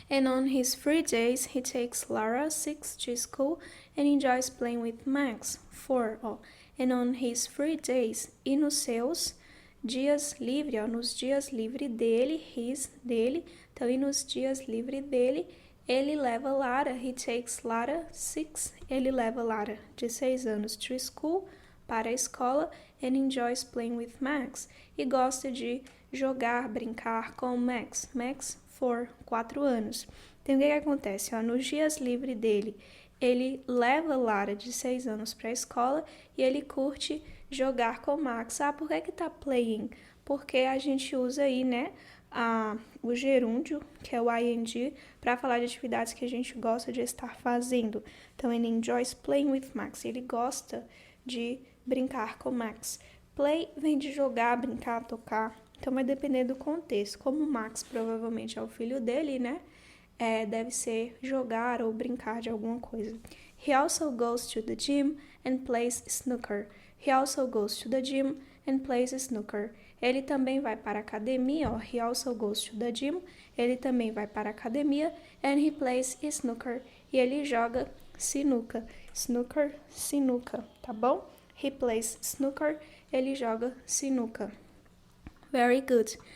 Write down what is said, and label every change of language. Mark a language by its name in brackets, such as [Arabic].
[English] And on his free days, he takes Lara, 6, to school and enjoys playing with Max, 4. Ó. And on his free days. [Portuguese] E nos seus dias livres, ó, nos dias livres dele, dele. Então, e nos dias livres dele, ele leva Lara. [English] He takes Lara, 6. [Portuguese] Ele leva Lara, de 6 anos, [English] to school, [Portuguese] para a escola, [English] and enjoys playing with Max. [Portuguese] E gosta de jogar, brincar com Max. Max, 4 anos. Então, o que acontece? Ó, nos dias livres dele, ele leva Lara, de 6 anos, para a escola e ele curte jogar com Max. Ah, por que tá playing? Porque a gente usa aí, né, o gerúndio, que é o ing, para falar de atividades que a gente gosta de estar fazendo. Então, ele [English] enjoys playing with Max. [Portuguese] Ele gosta de brincar com Max. Play vem de jogar, brincar, tocar. Então, vai depender do contexto. Como o Max provavelmente é o filho dele, né? Deve ser jogar ou brincar de alguma coisa. [English] He also goes to the gym and plays snooker. He also goes to the gym and plays snooker. [Portuguese] Ele também vai para a academia, ó. [English] He also goes to the gym. [Portuguese] Ele também vai para a academia [English] and he plays snooker. [Portuguese] E ele joga sinuca. Snooker, sinuca, tá bom? [English] He plays snooker. [Portuguese] Ele joga sinuca. [English] Very good.